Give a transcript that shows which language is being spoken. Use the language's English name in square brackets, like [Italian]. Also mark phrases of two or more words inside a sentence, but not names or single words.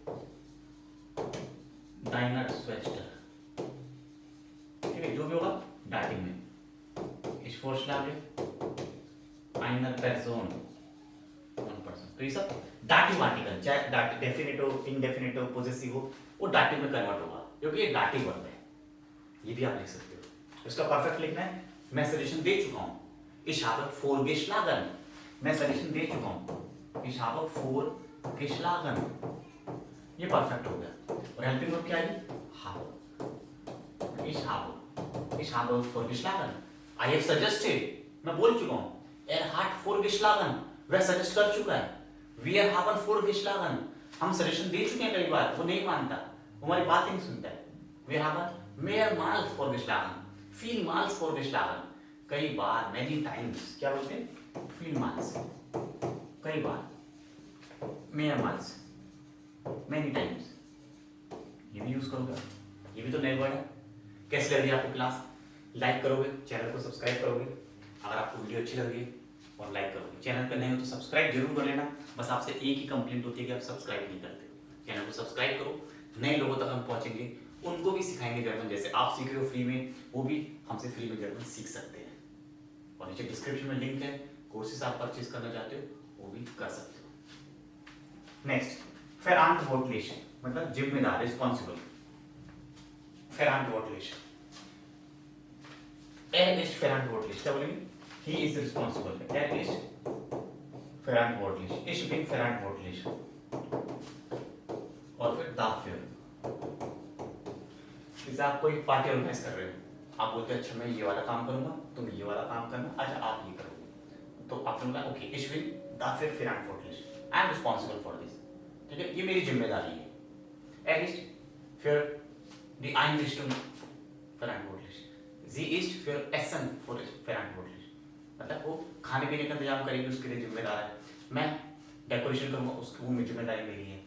[German] deiner Schwester, [Hindi] ठीक है, जो भी होगा डाटिव में, [German] ich vorschlage einer Person, [Hindi] तो ये सब डाटिव आर्टिकल, चाहे डाटिव डेफिनेटिव, इनडेफिनेटिव, पोजेसिव हो, वो डाटिव में कन्वर्ट होगा, क्योंकि ये डाटिव वर्ब है, ये भी आप लिख सकते हो। इसका परफेक्ट लिखना है, मैं सजेशन दे चुका हूँ, [German] ich habe vorgeschlagen, [Hindi] मैं सजेशन दे चुका हूँ, [German] ich habe vorgeschlagen, [Hindi] ये परफेक्ट हो गया। और हेल्पिंग वर्ब क्या है? [German] habe, ich habe vorgeschlagen, [English] I have suggested, [Hindi] मैं बोल चुका हूँ, [German] hat vorgeschlagen, [Hindi] वह सजेस्ट कर चुका है, [German] wir haben vorgeschlagen, [Hindi] हम सजेशन दे चुके हैं कई बार, वो नहीं मानता, वो हमारी बात नहीं सुनता है, [German] wir haben mehrmals vorgeschlagen, vielmals vorgeschlagen, [Hindi] कई बार, [English] many times, [Hindi] क्या बोलते हैं? vielmals, कई बार, mehrmals, [English] many times, [Hindi] ये भी यूज करोगे, ये भी तो नए वर्ड है। कैसे लग रही है आपको क्लास? लाइक करोगे, चैनल को सब्सक्राइब करोगे, अगर आपको वीडियो अच्छी लग रही है और लाइक करोगे, चैनल पे नए हो तो सब्सक्राइब जरूर कर लेना। बस आपसे एक ही कंप्लेंट होती है कि आप सब्सक्राइब नहीं करते हो, चैनल को सब्सक्राइब करो, नए लोगों तक हम पहुंचेंगे, उनको भी सिखाएंगे जर्मन, जैसे आप सीख रहे हो फ्री में, वो भी हमसे फ्री में जर्मन सीख सकते हैं। और नीचे डिस्क्रिप्शन में लिंक है, कोर्सेस आप परचेज करना चाहते हो वो भी कर सकते हो। नेक्स्ट, verantwortlich मतलब जिम्मेदार, रिस्पॉन्सिबल, [German] verantwortlich, ist verantwortlich, [Hindi] क्या बोलेंगे? [English] He is responsible, [German] ist verantwortlich, ich bin verantwortlich, [Hindi] और फिर dafür, जैसे आप कोई पार्टी ऑर्गेनाइज कर रहे हो, आप बोलते हैं अच्छा मैं ये वाला काम करूंगा, तुम ये वाला काम करना, अच्छा आप ये करोगे, तो आप बोलना ओके, [German] ich bin dafür verantwortlich, [English] I am responsible for this, [Hindi] ठीक है, ये मेरी जिम्मेदारी है। [German] Er ist für die Einrichtung verantwortlich, sie ist für Essen verantwortlich, [Hindi] मतलब वो खाने पीने का इंतजाम करेगी, उसके लिए जिम्मेदार है। मैं डेकोरेशन करूंगा, उसकी वो जिम्मेदारी मेरी है।